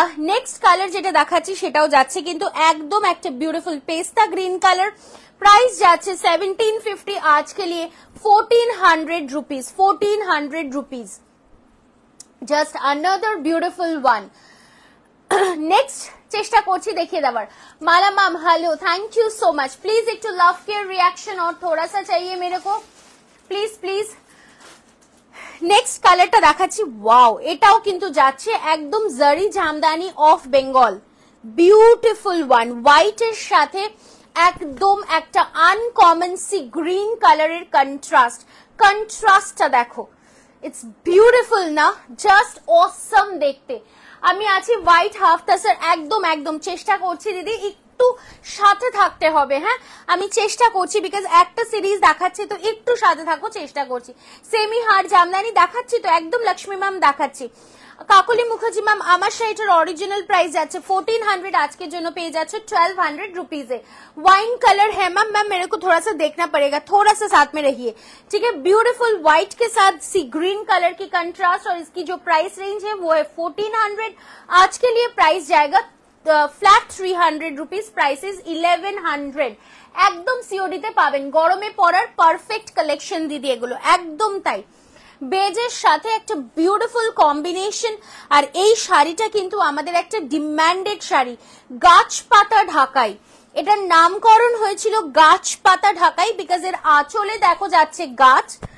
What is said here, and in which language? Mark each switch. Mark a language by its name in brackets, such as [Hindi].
[Bangla] Next colour যেটা দেখাচ্ছি সেটাও যাচ্ছে কিন্তু একদম একটা বিউটিফুল পেস্তা গ্রিন কালার, प्राइस जाच्छे 1750, [Hindi] आज के लिए 1400 rupees, [Bangla] 1400 rupees, just another beautiful one. Next চেষ্টা করছি দেখিয়ে দেওয়ার। [Hindi] माला ma'am hello, thank you so much. Please एक टू लव केयर रिएक्शन और थोड़ा सा चाहिए मेरे को, प्लीज प्लीज। [Bangla] नेक्स्ट কালারটা দেখাচ্ছি, ওয়াও এটাও কিন্তু যাচ্ছে একদম জারি Jamdani of Bengal, beautiful one, হোয়াইটের সাথে একদম একটা আনকমন সি গ্রিন কালারের কন্ট্রাস্টটা দেখো, ইটস বিউটিফুল না, জাস্ট অসম দেখতে। আমি আছি হোয়াইট হাফ তাসার, একদম একদম চেষ্টা করছি দিদি একটু সাথে থাকতে হবে, হ্যাঁ আমি চেষ্টা করছি বিকজ একটা সিরিজ দেখাচ্ছি তো একটু সাথে থাকো, চেষ্টা করছি। সেমি হার জামদানি দেখাচ্ছি তো একদম লক্ষ্মী ম্যাম দেখাচ্ছি। কাকলি মুখার্জি मैम, আমার শাড়িটার অরিজিনাল প্রাইস যাচ্ছে 1400, আজকের জন্য পেয়ে যাচ্ছে 1200 रुपीज। [Hindi] वाइन कलर है मैम, मैम मेरे को थोड़ा सा देखना पड़ेगा, थोड़ा सा साथ में रहिए, ठीक है। ब्यूटीफुल व्हाइट के साथ सी ग्रीन कलर की कंट्रास्ट, और इसकी जो प्राइस रेंज है वो है 1400, आज के लिए प्राइस जाएगा फ्लैट 300 रुपीज, प्राइस इज 1100। [Bangla] একদম সিওডিতে পাবেন, গরমে পরার পারফেক্ট কালেকশন দিদি এগুলো, একদম তাই। বেজের সাথে একটা বিউটিফুল কম্বিনেশন, আর এই শাড়িটা কিন্তু আমাদের একটা ডিমান্ডেড শাড়ি, গাছ পাতা ঢাকাই। এটার নামকরণ হয়েছিল গাছ পাতা ঢাকাই বিকজ এর আঁচলে দেখো যাচ্ছে গাছ।